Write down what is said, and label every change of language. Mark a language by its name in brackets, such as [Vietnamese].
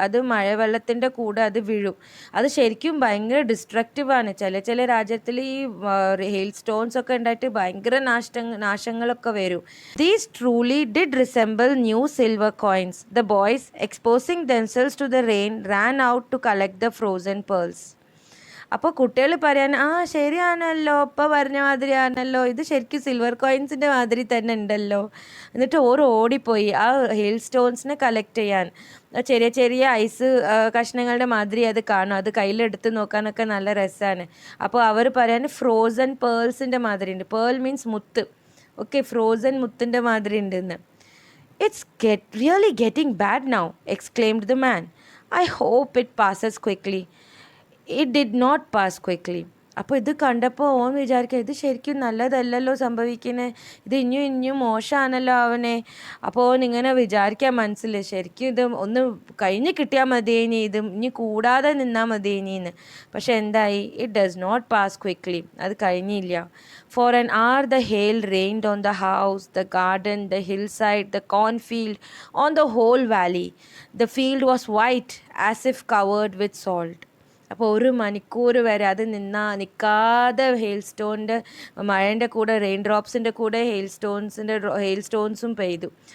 [Malayalam] അത് മഴവെള്ളത്തിൻ്റെ കൂടെ അത് വീഴും. അത് ശരിക്കും ഭയങ്കര ഡിസ്ട്രക്റ്റീവാണ്. ചില രാജ്യത്തിൽ ഈ ഹെയിൽ സ്റ്റോൺസ് ഒക്കെ ഉണ്ടായിട്ട് ഭയങ്കര നാശങ്ങളൊക്കെ വരും. [English] These truly did resemble new silver coins. The boys, exposing themselves to the rain, ran out to collect the frozen pearls. [Malayalam] അപ്പോൾ കുട്ടികൾ പറയാൻ, ശരിയാണല്ലോ, ഇപ്പം പറഞ്ഞ മാതിരിയാണല്ലോ, ഇത് ശരിക്കും സിൽവർ കോയിൻസിൻ്റെ മാതിരി തന്നെ ഉണ്ടല്ലോ. എന്നിട്ട് ഓടിപ്പോയി ആ ഹെയിൽ സ്റ്റോൺസിനെ കളക്ട് ചെയ്യാൻ. ചെറിയ ഐസ് കഷ്ണങ്ങളുടെ മാതിരി അത് കാണും. അത് കയ്യിലെടുത്ത് നോക്കാനൊക്കെ നല്ല രസമാണ്. അപ്പോൾ അവർ പറയാൻ ഫ്രോസൺ പേൾസിൻ്റെ മാതിരി ഉണ്ട്. പേൾ മീൻസ് മുത്ത്. ഓക്കെ, ഫ്രോസൺ മുത്തിൻ്റെ മാതിരി ഉണ്ടെന്ന്. [English] It's really getting bad now, exclaimed the man. I hope it passes quickly. It did not pass quickly. [Malayalam] അപ്പോൾ ഇത് കണ്ടപ്പോൾ ഓൻ വിചാരിക്കുക, ഇത് ശരിക്കും നല്ലതല്ലല്ലോ സംഭവിക്കുന്നത്, ഇത് ഇനിയും മോശമാണല്ലോ അവനെ. അപ്പോൾ ഓൻ ഇങ്ങനെ വിചാരിക്കാൻ മനസ്സിൽ, ശരിക്കും ഇത് ഒന്ന് കഴിഞ്ഞ് കിട്ടിയാൽ മതിയേനി, ഇത് ഇനി കൂടാതെ നിന്നാൽ മതിയേനിന്ന്. പക്ഷെ എന്തായി, [English] It does not pass quickly. [Malayalam] അത് കഴിഞ്ഞില്ല. [English] For an hour the hail rained on the house, the garden, the hillside, the cornfield, on the whole valley. The field was white as if covered with salt. [Malayalam] അപ്പോൾ 1 മണിക്കൂർ വരെ അത് നിൽക്കാതെ മഴേൻ്റെ കൂടെ rain കൂടെ hail സ്റ്റോൺസും പെയ്തു.